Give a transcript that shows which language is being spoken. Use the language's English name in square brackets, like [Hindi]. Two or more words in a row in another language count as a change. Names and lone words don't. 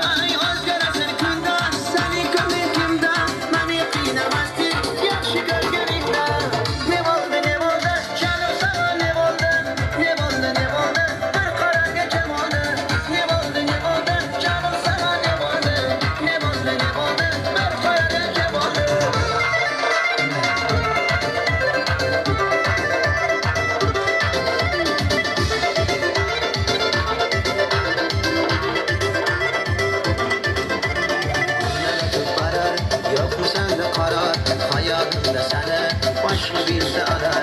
[Uzbek] Ay o'zgarasan kunda, sen kimligingda, meni qiynamasding, yaxshi ko'rganingda. Ne bo'ldi, jonim sana ne bo'ldi, ne bo'ldi, bir qarorga kim oldi. Ne bo'ldi, jonim sana ne bo'ldi, ne bo'ldi, bir qarorga kim oldi. [Turkish] Yok mu sende karar, hayatımda seni başka birisi arar.